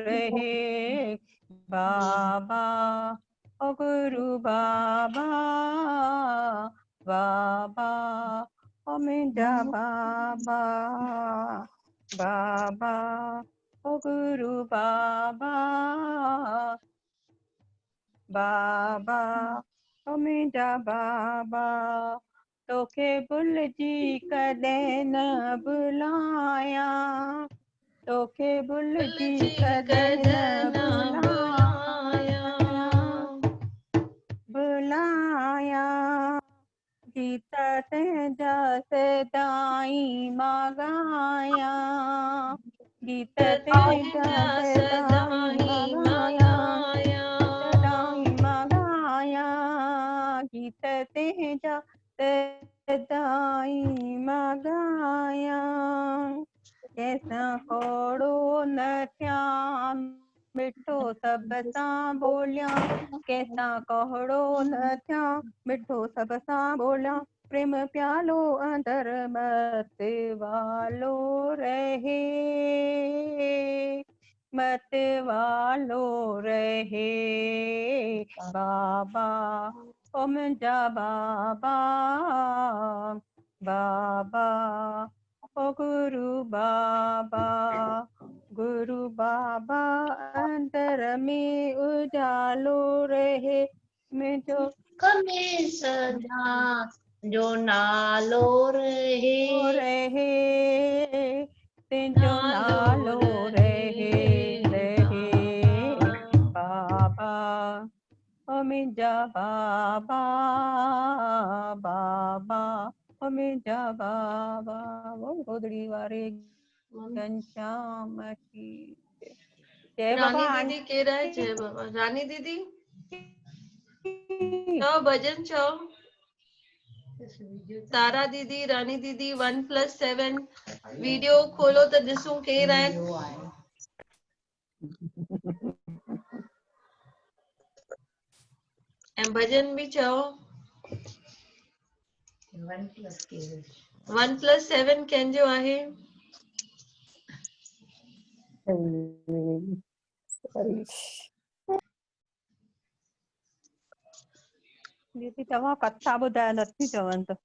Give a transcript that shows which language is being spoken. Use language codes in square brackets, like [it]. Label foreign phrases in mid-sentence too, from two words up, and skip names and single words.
[sd] रहे बाबा ओ गुरु बाबा बाबा ओ मुंहिंजा बाबा बाबा ओ गुरु बाबा बाबा ओ मुंहिंजा बाबा तोखे भुलिजी कॾहिं न भुलाया तोखे भुलिजी कॾहिं न भुलाया भुलाया गीत तुंहिंजा सदाई मां गाया गीत तुंहिंजा सदाई मां गाया सदाई मां गाया गीत तुंहिंजा सदाई मां गाया कैसा होड़ो न थिया मिठो सब सां बोलिया कैसा कोहड़ो न थिया मिठो सब सां बोलिया प्रेम प्यालो अंदर मत वालो रहे मत वालो रहे बाबा ओ मुंहिंजा बाबा बाबा ओ गुरु बाबा अंदर में उजालो रहे मुंहिंजो में सदा जो नालो रहे तुंहिंजो नालो रहे बाबा ओ मुंहिंजा बाबा बाबा ओ मुंहिंजा बाबा वो गोदड़ी वारे [hi] घनश्याम की जय [sd] बाबा रानी दीदी केड़ा है? जय बाबा। रानी दीदी चओ भजन चओ। तारा दीदी, रानी दीदी 1+7 वीडियो खोलो त ॾिसूं केर आहिनि। ऐं भजन भी चओ। 1+7 कंहिंजो आहे? दीदी तव्हां कथा ॿुधायो नथी चवनि त